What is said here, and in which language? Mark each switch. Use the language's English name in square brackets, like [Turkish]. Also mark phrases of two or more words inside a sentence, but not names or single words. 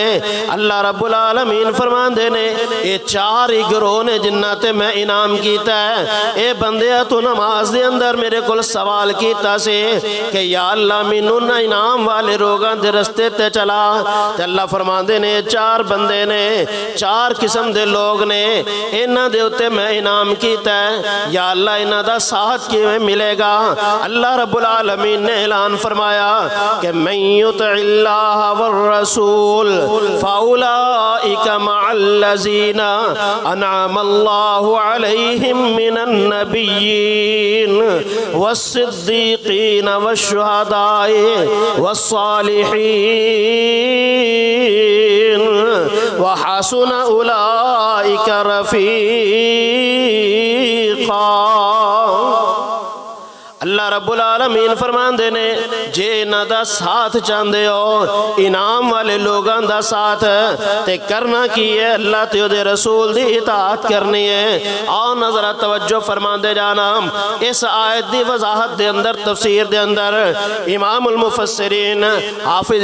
[Punjabi] اللہ رب العالمین فرماندے نے اے چار ہی گروہ نے جنہ تے میں انعام کیتا ہے۔ اے بندیا تو نماز دے اندر میرے کل سوال کیتا سے کہ یا اللہ مینوں نہ انعام والے لوگاں دے رستے تے چلا، تے اللہ فرماندے نے چار بندے نے، چار قسم دے لوگ نے، انہاں دے اوتے میں انعام کیتا ہے، یا اللہ انہاں دا ساتھ کیویں ملے گا؟ اللہ رب العالمین نے اعلان فرمایا کہ [Arabic] من یطع اللہ والرسول فاولئک مع الذین انعم اللہ علیہم من النبیین والصدیقین والشہداء والصالحین وحسن اولئک رفیقا۔ [Punjabi] اللہ رب العالمین فرماندے نے جے انہاں دا ساتھ چاندے ہو، انعام والے لوگاں دا ساتھ تے کرنا کی ہے؟ اللہ تے دے رسول دی اطاعت کرنی ہے۔ آؤ نظرہ توجہ فرماندے جانا، اس آیت دی وضاحت دے اندر تفسیر دے اندر امام المفسرین حافظ